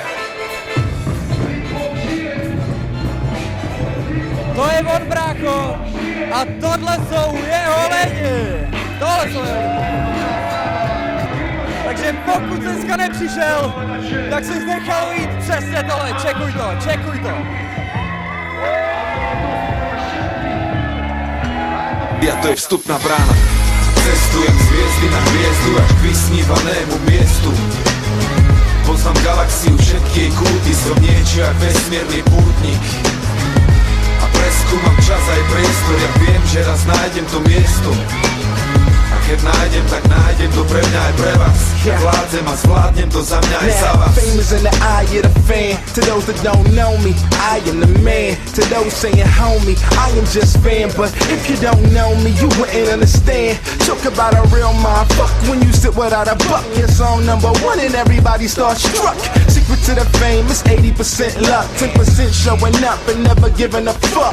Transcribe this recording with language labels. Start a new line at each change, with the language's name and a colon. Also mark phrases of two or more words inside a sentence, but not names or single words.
Czech: To je on, brácho! A tohle jsou jeho lidi! Tohle jsou jeho lidi! Takže pokud dneska nepřišel, tak si nechal jít přesně tohle, čekuj to!
Slovak: Ja to je vstupná brána. Cestujem z hviezdy na hviezdu až k vysnívanému miestu. Poznám galaxiu, všetky jej kúty, som niečo jak vesmírny pútnik. A preskúmam čas aj priestor, ja viem, že raz nájdem to miesto. A keď nájdem, tak nájdem to pre mňa aj pre vás. Ja vládzem a zvládnem to za mňa aj za
English: Now,
Slovak: vás.
English: fame is in the eye of the fan. To those that don't know me, I am the man. To those saying homie, I am just fan. But if you don't know me, you wouldn't understand. Talk about a real mind. Fuck when you sit without a buck. Your song #1 and everybody starts struck. Secret to the fame is 80% luck, 10% showing up and never giving a fuck.